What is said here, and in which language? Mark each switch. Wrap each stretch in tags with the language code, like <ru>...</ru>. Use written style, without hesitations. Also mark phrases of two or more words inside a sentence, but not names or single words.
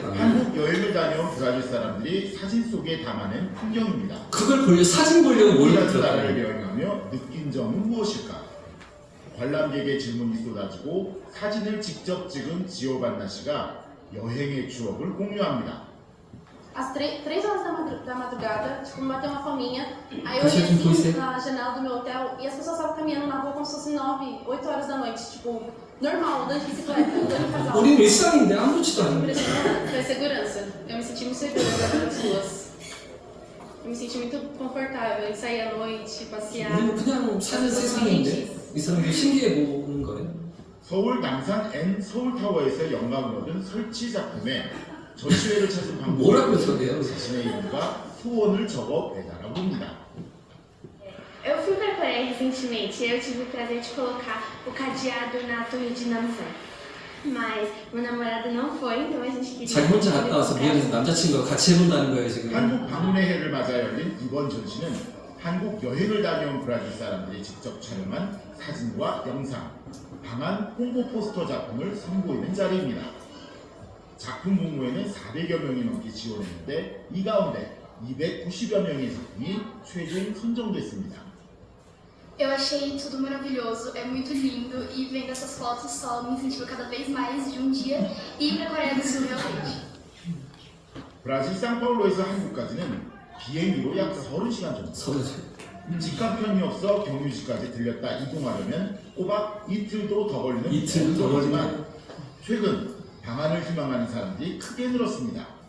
<ko>한국 여행을 다녀온 브라질 사람들이 사진 속에 담아낸 풍경입니다. 그걸 보려 사진 보려고 몰려 우리나라 나라를 들어가요. 여행하며 느낀 점은 무엇일까? 관람객의 질문이 쏟아지고 사진을 직접 찍은 지오반나 씨가 여행의 추억을 공유합니다.</ko> <pt>Às 3 horas da madrugada, tipo, me bateu uma fominha. Aí eu Você olhei tem que assim conhecer. na janela do meu hotel e as pessoas estavam caminhando na rua como se fosse 9, 8 horas da noite. Tipo, normal, andando de bicicleta, andando em casal.</pt> <ko>우리는 일상인데 아무렇지도 않은데.</ko> <pt>Impressionante. Foi segurança. Eu me senti muito segura nas ruas. Eu me senti muito confortável em sair à noite, passear.</pt> <ko>우리는 그냥 사는 세상인데 이 사람들이 신기해 보는 거예요. 서울 남산 N 서울타워에서 영감을 얻은 설치 작품에 전시회를 찾은 뭐라고 방문객은 저게요? 자신의 이름과 소원을 적어 배달하고 옵니다.</ko> <pt>Eu fui para a Coreia recentemente e eu tive o prazer de colocar o cadeado na torre de Namsan. Mas meu namorado não foi, então a gente queria...</pt> <ko>자기 혼자 갔다 와서 미안해서 남자친구가 같이 해본다는 거예요 지금. 한국 방문의 해를 맞아 열린 이번 전시는 한국 여행을 다녀온 브라질 사람들이 직접 촬영한 사진과 영상, 방한 홍보 포스터 작품을 선보이는 자리입니다. 작품 공모에는 400여 명이 넘게 지원했는데 이 가운데 290여 명의 작품이 최종 선정됐습니다.</ko> <pt>Eu achei tudo maravilhoso, é muito lindo e vendo essas fotos só me incentiva cada vez mais de um dia ir para a Coreia do Sul realmente.</pt> <ko>브라질 상파울로에서 한국까지는 비행기로 약 30시간 정도. 서울에서. 직항 편이 없어 경유지까지 들렸다 이동하려면 꼬박 이틀도 더 걸리는 이틀 더 거리지만 최근 방한을 희망하는 사람들이 크게 늘었습니다.</ko>